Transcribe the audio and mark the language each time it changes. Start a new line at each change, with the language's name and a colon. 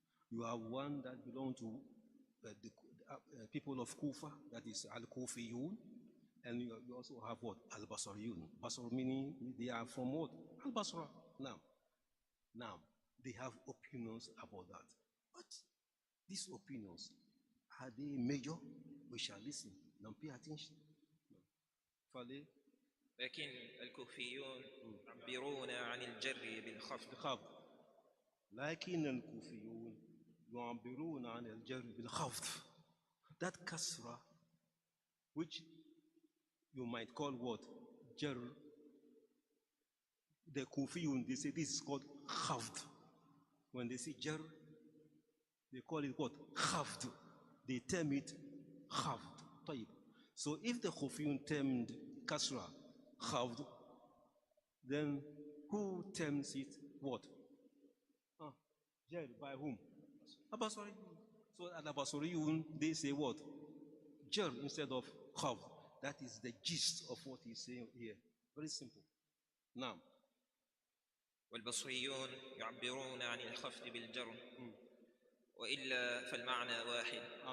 English: You have one that belongs to the people of Kufa, that is Al-Kufiyun, and you also have what? Al-Basriyun. Basra meaning they are from what? Al-Basra. Now, they have opinions about that. But these opinions, are they major? We shall listen. Now pay attention. Fale.
Arabic: لكن الكوفيون يعبرون عن الجر بالخفض. لكن الكوفيون يعبرون عن الجر بالخفض.
English: That kasra, which you might call what? Jar. The Kufiyun, they say this is called khafd. When they say jar, they call it what? Khafd. They term it khafd. So if the Kufiyun termed kasra khafd, then who terms it what? Jar by whom? Al-Basriyun. So Al-Basriyun, they say what? Jar instead of khafd. That is the gist of what he's saying here. Very simple. Now,
Arabic: والبصريون يعبرون عن الخفض بالجر وإلا فالمعنى واحد.